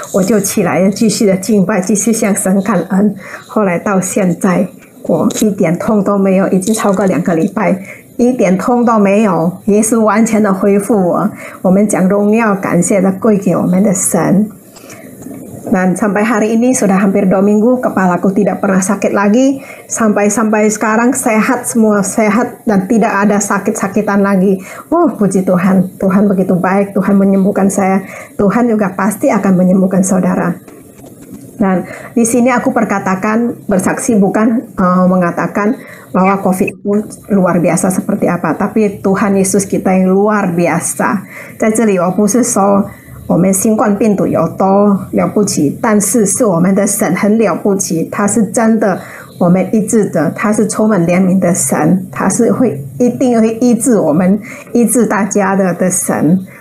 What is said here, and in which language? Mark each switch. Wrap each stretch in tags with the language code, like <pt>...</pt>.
<zh>我就起来继续的敬拜，继续向神感恩。后来到现在，我一点痛都没有，已经超过2个礼拜，一点痛都没有，耶稣完全的恢复我。我们将荣耀感谢的归给我们的神。</zh> <id>Dan sampai hari ini sudah hampir 2 minggu, kepalaku tidak pernah sakit lagi. Sampai sekarang sehat, semua sehat dan tidak ada sakit-sakitan lagi. Puji Tuhan. Tuhan begitu baik, Tuhan menyembuhkan saya. Tuhan juga pasti akan menyembuhkan saudara. Dan di sini aku bersaksi bukan mengatakan bahwa COVID itu luar biasa seperti apa, tapi Tuhan Yesus kita yang luar biasa。</id> <zh>在这里我不是说我们新冠病毒有多了不起，但是是我们的神很了不起，他是真的我们医治的，他是充满怜悯的神，他是一定会医治我们、医治大家的神。</zh>